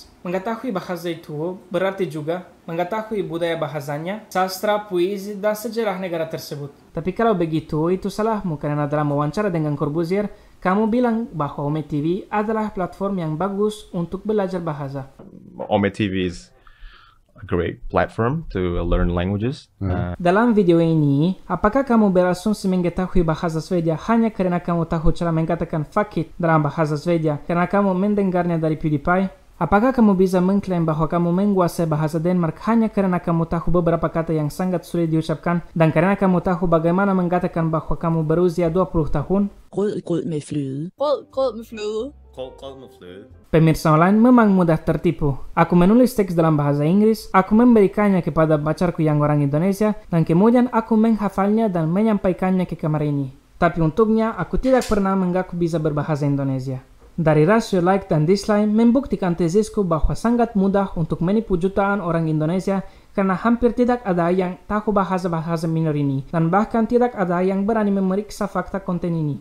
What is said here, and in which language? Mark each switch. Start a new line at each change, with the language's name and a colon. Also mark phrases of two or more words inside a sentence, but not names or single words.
Indonesian: Mengetahui bahasa itu berarti juga mengetahui budaya bahasanya, sastra, puisi, dan sejarah negara tersebut. Tapi kalau begitu, itu salahmu karena dalam wawancara dengan Corbusier, kamu bilang bahwa Ome TV adalah platform yang bagus untuk belajar bahasa.
English: Ome TV is a great platform to learn languages.
Indonesian: Dalam video ini, apakah kamu berasumsi mengetahui bahasa Swedia hanya karena kamu tahu cara mengatakan
English: fuck it
Indonesian: dalam bahasa Swedia karena kamu mendengarnya dari PewDiePie? Apakah kamu bisa mengklaim bahwa kamu menguasai bahasa Denmark hanya karena kamu tahu beberapa kata yang sangat sulit diucapkan dan karena kamu tahu bagaimana mengatakan bahwa kamu berusia 20 tahun?
Danish: Rød med fløde. Rød med fløde.
Indonesian: Pemirsa online memang mudah tertipu. Aku menulis teks dalam bahasa Inggris, aku memberikannya kepada pacarku yang orang Indonesia, dan kemudian aku menghafalnya dan menyampaikannya ke kamar ini. Tapi untuknya, aku tidak pernah mengaku bisa berbahasa Indonesia. Dari rasio like dan dislike membuktikan tesisku bahwa sangat mudah untuk menipu jutaan orang Indonesia karena hampir tidak ada yang tahu bahasa-bahasa minor ini dan bahkan tidak ada yang berani memeriksa fakta konten ini.